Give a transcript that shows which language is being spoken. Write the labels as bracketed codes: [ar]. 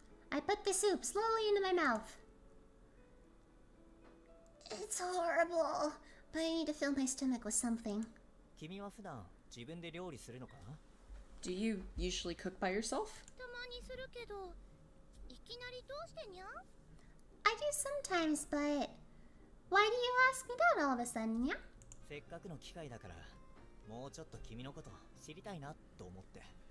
[en] I put the soup slowly into my mouth. It's horrible, but I need to fill my stomach with something. [ja] 君は普段自分で料理するのか？ [en] Do you usually cook by yourself? [ja] たまにするけど、いきなりどうしてにゃ？ [en] I do sometimes, but why do you ask me that all of a sudden, nya? [ja] せっかくの機会だからもうちょっと君のこと知りたいなと思って。